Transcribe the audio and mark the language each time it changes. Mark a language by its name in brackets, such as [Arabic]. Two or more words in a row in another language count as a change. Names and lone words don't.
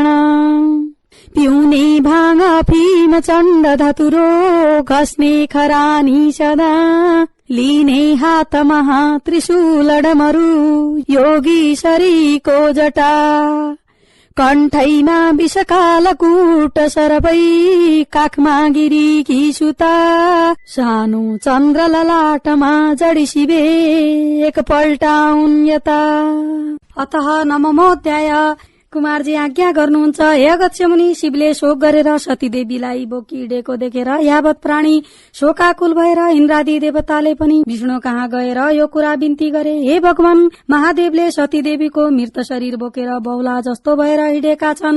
[Nepali] पिउने भाङ अफिम चण्ड धतुरो घस्ने खरानी सदा लिने हातमा त्रिशूल डमरू योगीश्वरीको जटा कण्ठैमा विषकालकूट सरपै काखमा गिरीकी सुता सानो चन्द्र ललाटमा जडी शिवे एकपल्ट उन्यता। अतः नवमोऽध्याय कुमारजी आज्ञा गर्नुहुन्छ। हे अगस्त्य मुनि, शिवले शोक गरेर सतीदेवीलाई बोकिडेको देखेर यावत प्राणी शोकाकुल भएर इन्द्रादि देवताले पनि विष्णु कहाँ गएर यो कुरा बिन्ती गरे। हे भगवान, महादेवले सतीदेवीको मृत शरीर बोकेर बहुला जस्तो भएर हिँडेका छन्।